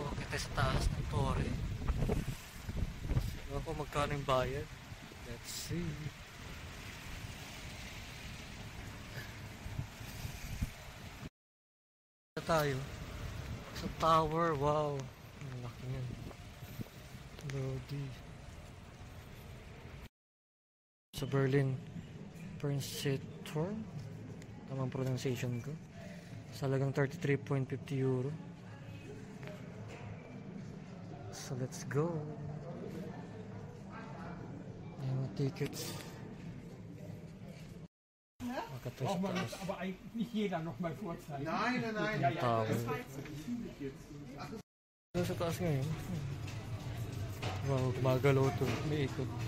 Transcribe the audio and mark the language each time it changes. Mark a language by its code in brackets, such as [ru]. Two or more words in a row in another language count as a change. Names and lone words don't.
[tl] tayo sa taas ng Torre. Ewan ko magkano yung bayad. [en] Let's see. [tl] Tayo sa tower. Wow, ang laki yan. Lodi. Sa Berlin Princeton, tamang pronunciation ko, sa halagang 33.50 euro. [en] So let's go. [tl] Yung mga tickets. [de] Aber eigentlich nicht jeder noch mal vorzeigen. Nein. Ja. Das war jetzt ziemlich jetzt. [tl] Sa taas ngayon. Wow, gumagalaw ito. May ikot.